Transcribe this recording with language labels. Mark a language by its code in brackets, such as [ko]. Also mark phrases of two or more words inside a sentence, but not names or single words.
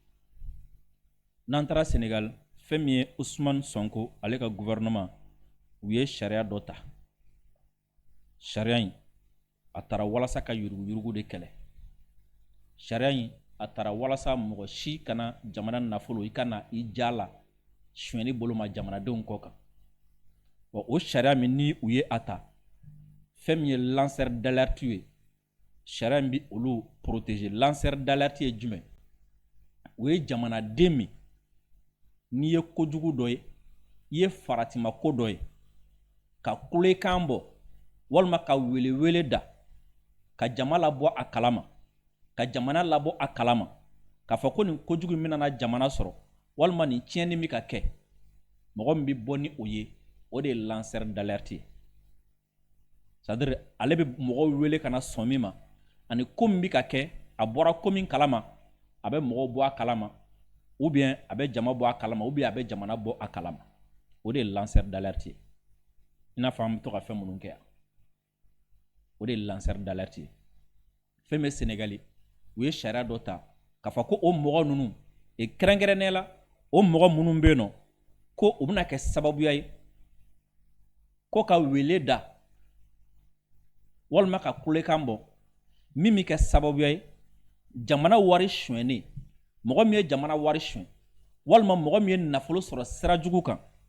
[bm] n'an taara Sénégal fɛn min ye Ousmane Sonko ale ka gouvernement u ye sariya dɔ ta sariya in a taara walasa ka yurugu de kɛlɛ sariya in a taara walasa mɔgɔ si kana jamana nafolo i kana i jala suɲɛni bolo ma jamanadenw kɔ kan o sariya min ni u ye a ta fɛn min ye [fr] lanceur d'alerte [bm] ye sariya in bi olu protéger [fr] lanceur d'alerte [bm] ye jumɛn o ye jamanaden min n'i ye kojugu dɔ ye i ye faratima ko dɔ ye ka kulekan bɔ walima ka welewele da ka jama labɔ a kalama ka jamana labɔ a kalama k'a fɔ ko nin kojugu min bɛna jamana sɔrɔ walima nin tiɲɛni min ka kɛ mɔgɔ min bɛ bɔ ni o ye o de ye [fr] lanceur d'alerte [bm] ye [fr] c'est-à-dire [bm] ale bɛ mɔgɔw wele ka na sɔn min ma ani ko min bɛ ka kɛ a bɔra ko min kalama a bɛ mɔgɔw bɔ a kalama [fr] ou bien [bm] a bɛ jama bɔ a kalama [fr] ou bien [bm] a bɛ jamana bɔ a kalama o de ye [fr] lanceur d'alerte [bm] ye i n'a fɔ an bɛ to ka fɛn minnu kɛ yan o de ye [fr] lanceur d'alerte [bm] ye fɛn bɛ Sénégali u ye sariya dɔ ta k'a fɔ ko o mɔgɔ ninnu kɛrɛnkɛrɛnnen la o mɔgɔ minnu bɛ yen nɔ ko u bɛna kɛ sababuya ye ko ka wele da walima ka kulekan bɔ min bɛ kɛ sababuya ye jamana wari suɲɛni mɔgɔ min ye jamana wari suɲɛ walima mɔgɔ min ye nafolo sɔrɔ sira jugu kan